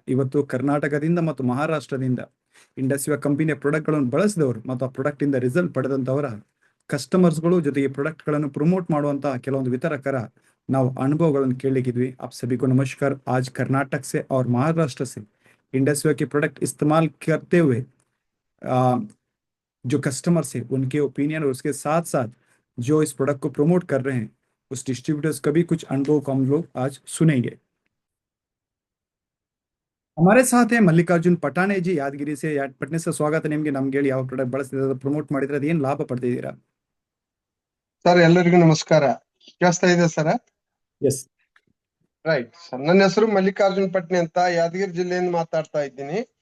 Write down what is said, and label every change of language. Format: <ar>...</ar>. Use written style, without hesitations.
<kn>ಇವತ್ತು ಕರ್ನಾಟಕದಿಂದ ಮತ್ತು ಮಹಾರಾಷ್ಟ್ರದಿಂದ ಇಂಡಸ್ಟ್ರಿಯ ಕಂಪನಿಯ ಪ್ರಾಡಕ್ಟ್ಗಳನ್ನು ಬಳಸಿದವರು ಮತ್ತು ಆ ಪ್ರಾಡಕ್ಟ್ ಇಂದ ರಿಸಲ್ಟ್ ಪಡೆದಂತವರ ಕಸ್ಟಮರ್ಸ್ಗಳು ಜೊತೆಗೆ ಪ್ರಾಡಕ್ಟ್ ಗಳನ್ನು ಪ್ರಮೋಟ್ ಮಾಡುವಂತಹ ಕೆಲವೊಂದು ವಿತರಕರ ನಾವು ಅನುಭವಗಳನ್ನು ಕೇಳಲಿಕ್ಕಿದ್ವಿ.</kn> <hi>आप सभी को नमस्कार। आज कर्नाटक से और महाराष्ट्र से इंडस्ट्रिया के प्रोडक्ट इस्तेमाल करते हुए आ, जो कस्टमर्स है उनके ओपिनियन और उसके साथ साथ जो इस प्रोडक्ट को प्रमोट कर रहे हैं उस डिस्ट्रीब्यूटर्स का भी कुछ अनुभव को हम लोग आज सुनेंगे। हमारे साथ है ಮಲ್ಲಿಕಾರ್ಜುನ್ ಪಟಾಣೆ ಜಿ ಯಾದಗಿರಿ से।</hi> <kn>ಪಟ್ನೆ ಸರ್, ಸ್ವಾಗತ ನಿಮ್ಗೆ. ನಮ್ಗೆ ಹೇಳಿ, ಯಾವ ಪ್ರಾಡಕ್ಟ್ ಬಳಸ್ತಿದ್ರೆ ಪ್ರಮೋಟ್ ಮಾಡಿದ್ರೆ ಅದೇನ್ ಲಾಭ ಪಡ್ತಿದ್ದೀರಾ? ಸರ್, ಎಲ್ಲರಿಗೂ ನಮಸ್ಕಾರ. ಕೇಳಿಸ್ತಾ ಇದೆ ಸರ್?</kn> <en>Yes right sir.</en> <kn>ನನ್ನ ಹೆಸರು ಮಲ್ಲಿಕಾರ್ಜುನ್ ಪಟ್ನೆ ಅಂತ, ಯಾದಗಿರಿ ಜಿಲ್ಲೆಯಿಂದ ಮಾತಾಡ್ತಾ ಇದ್ದೀನಿ.</kn>